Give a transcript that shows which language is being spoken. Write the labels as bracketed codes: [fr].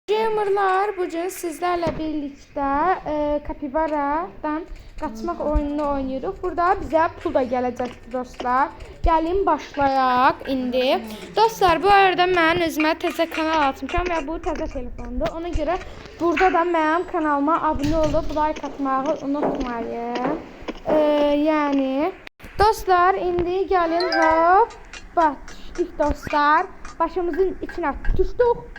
[tr] Gamerlar, bugün sizlerle birlikte Capybara'dan kaçmak oyununu oynuyoruz. Burada bize pul da gelecekti dostlar. [az] Gelin başlayaq indi. Dostlar, bu arada mən özümə təzə kanal açmışam və bu təzə telefondur. Ona görə burada da mənim kanalıma abunə olub like atmağı unutmayın. Yəni dostlar, indi gəlin hop düşdük dostlar. Başımızın içine düşdük.